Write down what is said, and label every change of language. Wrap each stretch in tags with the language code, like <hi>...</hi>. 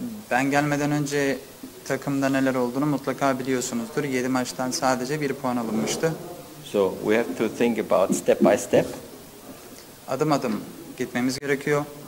<tr>Ben gelmeden önce takımda neler olduğunu mutlaka biliyorsunuzdur. 7 maçtan sadece 1 puan alınmıştı.</tr> <en>So we have to think about step by step.</en> <tr>Adım adım gitmemiz gerekiyor.</tr>